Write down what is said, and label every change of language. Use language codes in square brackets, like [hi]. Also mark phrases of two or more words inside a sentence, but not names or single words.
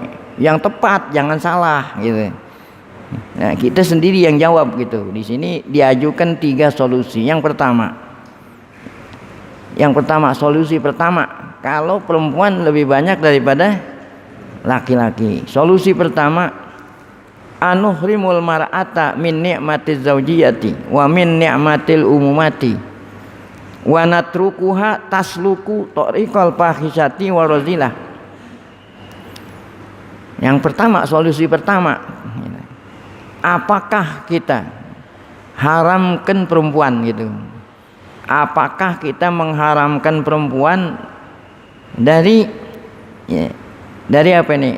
[id] Yang tepat, jangan salah gitu. Nah, kita sendiri yang jawab gitu. Di sini diajukan 3 solusi. Yang pertama, solusi pertama, kalau perempuan lebih banyak daripada laki-laki. Solusi pertama, [ar] أنحرم المرأة من نعمة الزوجية ومن نعمة الأمومة ونتركها تسلك طريق الفاحشة والرذيلة. [id] Yang pertama, solusi pertama, apakah kita haramkan perempuan gitu? Apakah kita mengharamkan perempuan dari apa nih?